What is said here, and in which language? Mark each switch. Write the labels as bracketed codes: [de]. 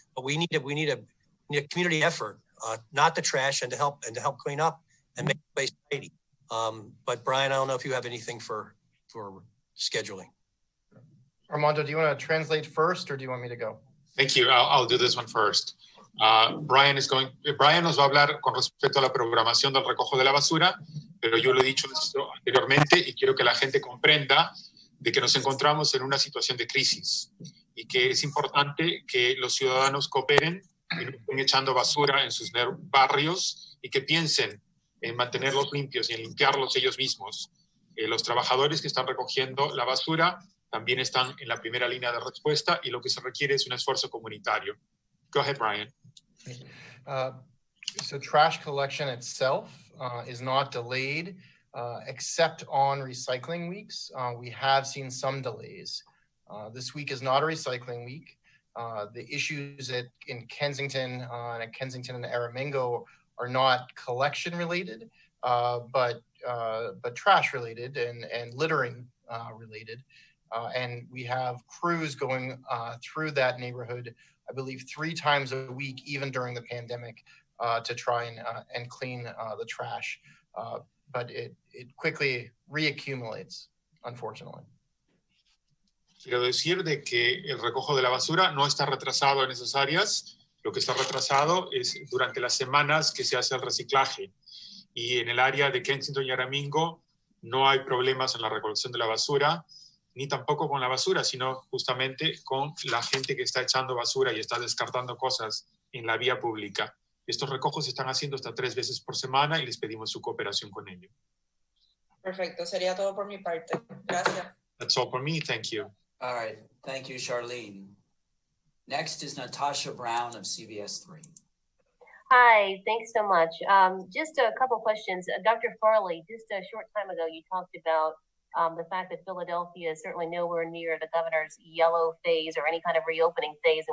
[en] But we need a community effort, not the trash, and to help clean up and make the place tidy. But Brian, I don't know if you have anything for scheduling. Armando, do you want to translate first, or do you want me to go? Thank you. I'll do this one first. [es] Brian nos va a hablar con respecto a la programación del recojo de la basura, pero yo lo he dicho anteriormente y quiero que la gente comprenda de que nos encontramos en una situación de crisis y que es importante que los ciudadanos cooperen y no estén echando basura en sus barrios y que piensen en mantenerlos limpios y en limpiarlos ellos mismos. Los trabajadores que están recogiendo la basura también están en la primera línea de respuesta y lo que se requiere es un esfuerzo comunitario. [en] Go ahead, Brian. So trash collection itself is not delayed, except on recycling weeks. We have seen some delays. This week is not a recycling week. The issues in Kensington and Aramingo are not collection related, but trash related and littering related. And we have crews going through that neighborhood, I believe 3 times a week, even during the pandemic, to try and clean the trash. But it quickly reaccumulates, unfortunately. [es] Quiero decir de que el recojo de la basura no está retrasado en esas áreas. Lo que está retrasado es durante las semanas que se hace el reciclaje. Y en el área de Kensington y Aramingo no hay problemas en la recolección de la basura, ni tampoco con la basura, sino justamente con la gente que está echando basura y está descartando cosas en la vía pública. Estos recojos se están haciendo hasta 3 veces por semana y les pedimos su cooperación con ello. Perfecto, sería todo por mi parte. Gracias. [en] That's all for me. Thank you. All right. Thank you, Charlene. Next is Natasha Brown of CBS 3. Hi, thanks so much. Just a couple questions. Dr. Farley, just a short time ago, you talked about the fact that Philadelphia is certainly nowhere near the governor's yellow phase or any kind of reopening phase.